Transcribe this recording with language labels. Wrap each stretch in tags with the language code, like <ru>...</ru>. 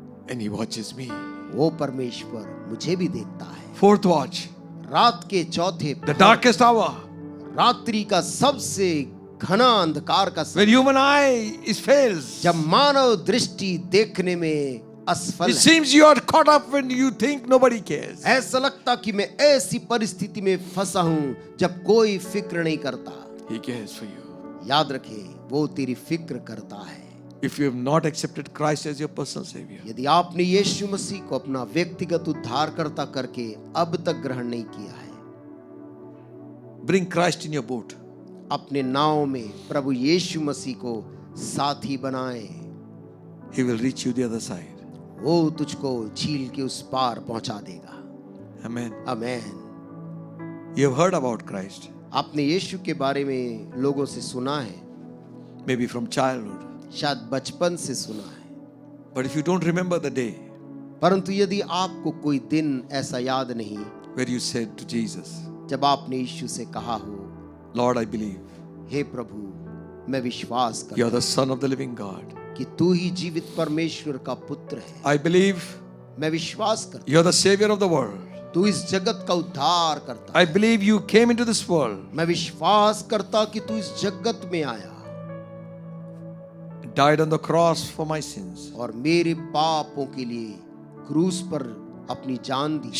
<en>And He watches me.</en> <hi>वो परमेश्वर मुझे भी देखता है।</hi> <en>Fourth watch,</en> <hi>रात के चौथे</hi> <en>the darkest hour,</en> <hi>रात्रि का सबसे घना अंधकार का</hi> <en>when human eye is fails.</en> <hi>जब मानव दृष्टि देखने में असफल</hi> <en>It</en> <hi>है।</hi> <en>seems you are caught up when you think nobody cares.</en> <hi>ऐसा लगता कि मैं ऐसी परिस्थिति में फंसा हूं जब कोई फिक्र नहीं करता।</hi> <en>He cares for you.</en> <hi>याद रखे वो तेरी फिक्र करता है।</hi> <en>If you have not accepted Christ as your personal Savior,</en> <hi>यदि आपने यीशु मसीह को अपना व्यक्तिगत उद्धारकर्ता करके अब तक ग्रहण नहीं किया है,</hi> <en>bring Christ in your boat.</en> <hi>अपने नाव में प्रभु यीशु मसीह को साथी बनाए।</hi> <en>He will reach you the other side.</en> <hi>वो तुझको झील के उस पार पहुंचा देगा।</hi> <en>Amen.</en> <hi>Amen.</hi> <en>You have heard about Christ,</en> <hi>आपने यीशु के बारे में लोगों से सुना है,</hi> <en>maybe from childhood.</en> <hi>शायद बचपन से सुना है,</hi> <en>But if you don't remember the day</en> <hi>परंतु यदि आपको कोई दिन ऐसा याद नहीं</hi> <en>where you said to Jesus,</en> <hi>जब आपने यीशु से कहा हो,</hi> <en>Lord, I believe</en> <hi>हे प्रभु, मैं विश्वास</hi> <en>you are the Son of the living God.</en> <hi>हूं कि तू ही जीवित परमेश्वर का पुत्र है।</hi> <en>I believe</en> <hi>मैं विश्वास करता</hi> <en>you are the Savior of the world.</en> <hi>हूं तू इस जगत का उद्धार करता</hi> <en>I</en> <hi>है।</hi> <en>believe you came into this world,</en> <hi>मैं विश्वास करता कि तू इस जगत में आया</hi> <en>died on the cross for my sins,</en> <hi>और मेरे पापों के लिए क्रूस पर अपनी जान दी,</hi>